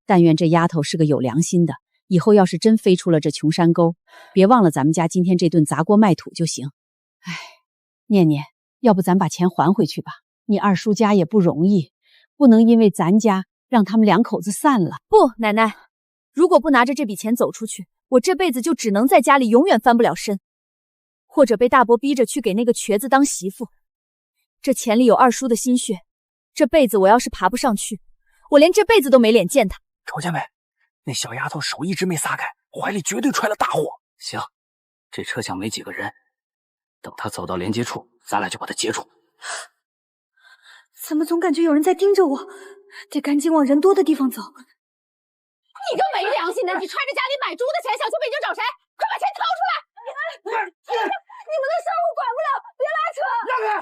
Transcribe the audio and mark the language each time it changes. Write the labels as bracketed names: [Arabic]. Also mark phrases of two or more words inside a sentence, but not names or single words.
[Chinese] 但願這丫頭是個有良心的，以後要是真飛出了這窮山溝，別忘了咱們家今天這頓砸鍋賣土就行。哎，念念，要不咱把錢還回去吧？你二叔家也不容易，不能因為咱家讓他們兩口子散了。不，奶奶，如果不拿着這筆錢走出去，我這輩子就只能在家裡永遠翻不了身，或者被大伯逼着去給那個瘸子當媳婦。這錢裡有二叔的心血，這輩子我要是爬不上去，我連這輩子都沒臉見他。瞅見沒？那小丫頭手一直沒撒開，懷裡絕對揣了大貨。行，這車廂沒幾個人，等他走到連接處，咱倆就把他接住。怎麼總感覺有人在盯着我？得趕緊往人多的地方走。你個沒良心的，你揣着家裡買豬的錢想去北京找誰？快把錢掏出來！你們的事兒我管不了，別拉扯。讓開！